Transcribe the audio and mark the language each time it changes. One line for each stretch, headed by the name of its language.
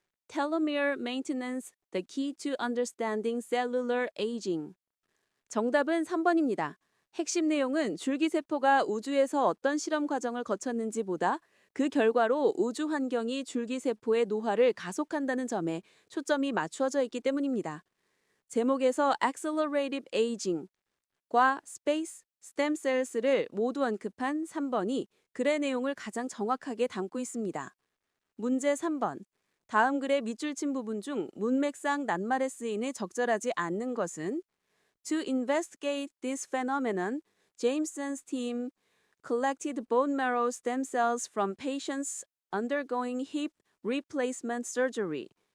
English: Telomere Maintenance, the key to understanding cellular aging.
Korean: 정답은 3번입니다. 핵심 내용은 줄기세포가 우주에서 어떤 실험 과정을 거쳤는지보다 그 결과로 우주 환경이 줄기세포의 노화를 가속한다는 점에 초점이 맞추어져 있기 때문입니다. 제목에서 Accelerated Aging과 Space Stem Cells를 모두 언급한 3번이 글의 내용을 가장 정확하게 담고 있습니다. 문제 3번. 다음 글의 밑줄 친 부분 중 문맥상 낱말에 쓰이는 적절하지 않는 것은
English: To investigate this phenomenon, Jameson's team collected bone marrow stem cells from patients undergoing hip replacement surgery.